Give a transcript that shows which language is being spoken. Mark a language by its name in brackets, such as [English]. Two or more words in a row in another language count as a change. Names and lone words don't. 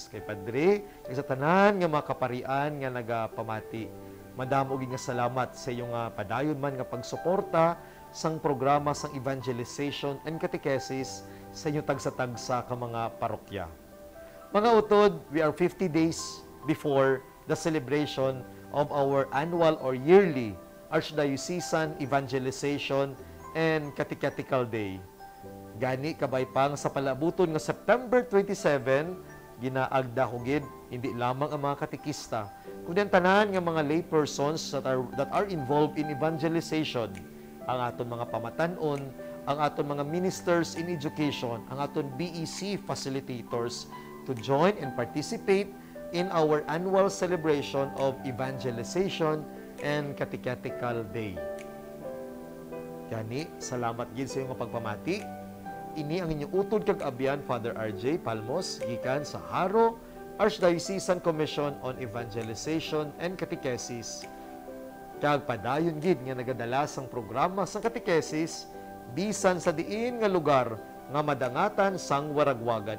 [Hiligaynon] Kay Padre, sa tanan nga mga kaparian nga nagapamati, madamo gid nga salamat sa iyong padayon man nga pagsuporta sang programa sang [English] evangelization and catechesis [Hiligaynon] sa inyong tagsa-tagsa ka mga parokya. Mga utod, [English] we are 50 days before the celebration of our annual or yearly Archdiocesan Evangelization and Catechetical Day. [Hiligaynon] Gani kabay pang sa palabuton nga September 27, ginaagda ko gid hindi lamang ang mga katekista, kundi ang tanan nga mga [English] lay persons that are involved in evangelization, [Hiligaynon] ang aton mga pamatanon, ang aton mga [English] ministers in education, [Hiligaynon] ang aton [English] BEC facilitators, to join and participate in our annual celebration of Evangelization and Catechetical Day. [Hiligaynon] Gani, salamat gid sa iyong pagpamati. Ini ang inyong utod kag abyan, Father RJ Palmos, gikan sa Haro Archdiocesan Commission on Evangelization and Catechesis. Kag padayon gid nga nagadala sang programa sang katekesis bisan sa diin nga lugar nga madangatan sang waragwagan.